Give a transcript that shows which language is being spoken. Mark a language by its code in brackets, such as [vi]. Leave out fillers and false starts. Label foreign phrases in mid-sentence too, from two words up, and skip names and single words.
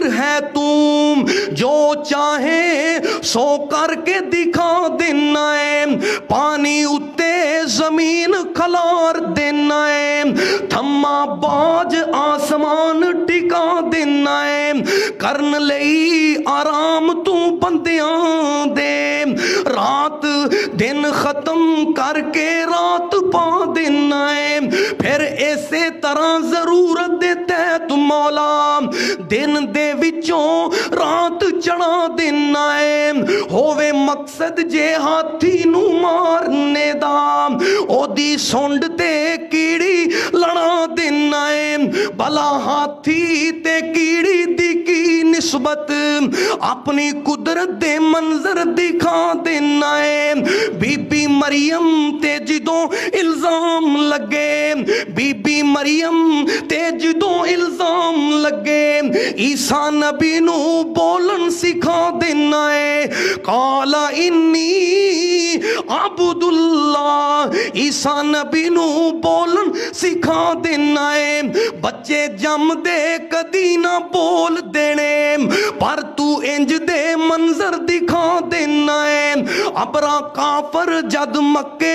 [pa] ہے تم جو چاہے سو کر کے دکھا دینا ہے پانی اتے زمین کھلار دینا ہے تھما باج آسمان ٹکا دینا ہے کرن لئی آرام تو بندیاں دے رات دن ختم کر کے رات پا دینا ہے پھر ایسے طرح ضرورت دیتے تم مولا دن دے وچوں رات چڑھا دینا ہے ہووے مقصد جے ہاتھی نو مارنے دا او دی سونڈ تے کیڑی لڑا دینا ہے بھلا ہاتھی تے کیڑی دی کی نسبت اپنی قدرت دے منظر دکھا دینا ہے بی بی مریم تے جدوں الزام لگے بی بی مریم تے جدوں الزام لگے عیسیٰ نبی نو بولن سکھا دینا ہے [ar] قال انی عبد اللہ [pa] عیسیٰ نبی نو بولن سکھا دینا ہے بچے جم دے کدی نہ بول دینے پر تو انج دے منظر دکھا دینا ہے ابرا کافر جد مکے